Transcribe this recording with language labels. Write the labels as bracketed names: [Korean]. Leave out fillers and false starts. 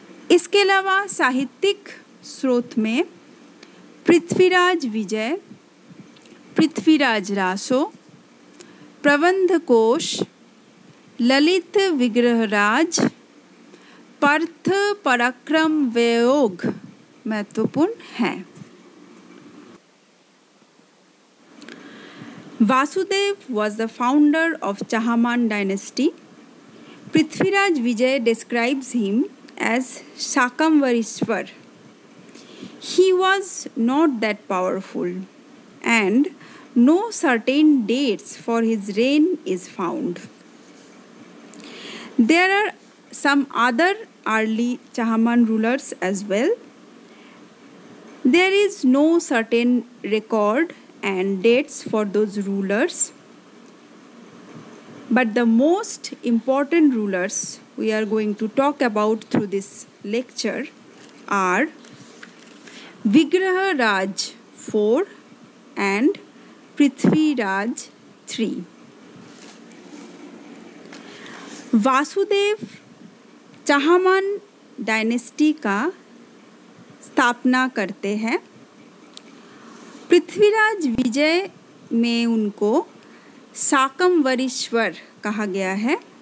[Hindi] इसके अलावा साहित्यिक स्रोत में पृथ्वीराज विजय, पृथ्वीराज रासो, प्रबंध कोश, ललित विग्रहराज, पार्थ पराक्रम व्ययोग महत्वपूर्ण है। [English] Vasudev was the founder of Chahman dynasty. Prithviraj Vijay describes him as Shakamvarishwar. He was not that powerful and no certain dates for his reign is found. There are some other early Chahman rulers as well. There is no certain record and dates for those rulers. But the most important rulers we are going to talk about through this lecture are Vigraha Raj IV and Prithviraj III. [Hindi] Vasudev Chahamana dynasty का स्थापना करते हैं। पृथ्वीराज विजय में उनको शाकंभरीश्वर कहा गया है।